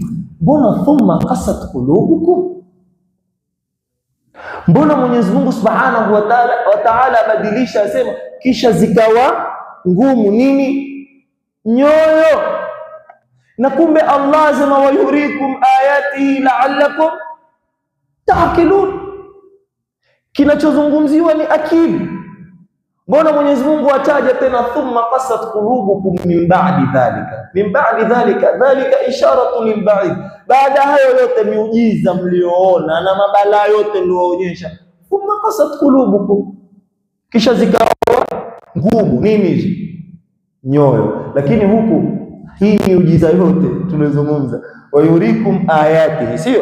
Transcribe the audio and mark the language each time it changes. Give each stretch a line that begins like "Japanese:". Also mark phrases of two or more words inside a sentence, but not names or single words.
Swahili: Mbona
Arabic: ثم قست قلوبكم?
Swahili: Mbona Mwenyezi Mungu
Arabic: سبحانه وتعالى
Swahili: abadilisha, asema kisha zikawa ngumu nini? Nyoyo. Na kumbe Allah asema
Arabic: ويريكم آياته لعلكم تعقلون.
Swahili: Kinachozungumziwa ni akili. Mbona Mwenyezi Mungu ataja tena
Arabic: ثم قست قلوبكم من بعد ذلك? من بعد ذلك، ذلك إشارة للبعيد.
Swahili: Baada hayo yote miujiza mlioona na mabala yote nilioonyesha,
Arabic: ثم قست قلوبكم,
Swahili: kisha zikawa ngumu nini? Nyoyo. Lakini huku hii miujiza yote tunazungumza
Arabic: ويريكم آياته,
Swahili: sio?